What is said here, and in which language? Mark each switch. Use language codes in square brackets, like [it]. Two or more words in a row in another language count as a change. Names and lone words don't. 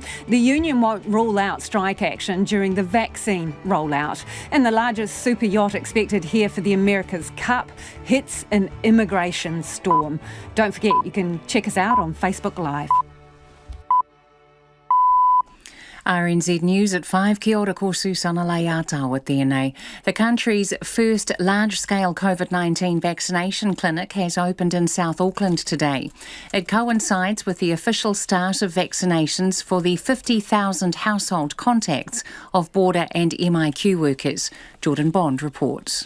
[en] The union won't rule out strike action during the vaccine rollout. And the largest super yacht expected here for the America's Cup hits an immigration storm. Don't forget, you can check us out on Facebook Live. RNZ News at 5. [mi] Kia ora ko Susana Layata tēnei. [en] The country's first large-scale COVID-19 vaccination clinic has opened in South Auckland today. It coincides with the official start of vaccinations for the 50,000 household contacts of border and MIQ workers. Jordan Bond reports.